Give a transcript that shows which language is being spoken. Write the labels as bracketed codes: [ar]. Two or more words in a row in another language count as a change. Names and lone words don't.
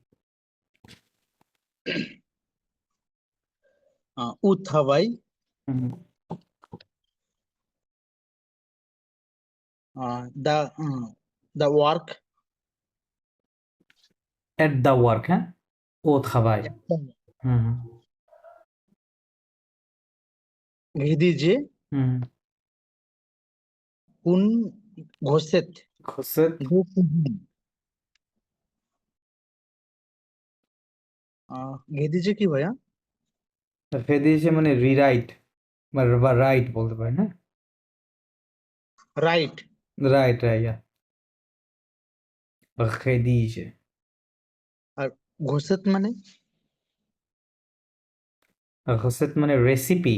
[fr] Où travaille হুম, [en] the work at the work, [fr] হ্যাঁ, ও travaille। হুম rédiger হুম une recette খোসেত de cuisine. rédiger [bn] কি ভাইয়া? ফেদিসে মানে রিরাইট বা রাইট বলতে পারেন, হ্যাঁ, রাইট। রাইট রাইট, খেদিসে। আর ঘোষেত মানে? খোসেত মানে রেসিপি।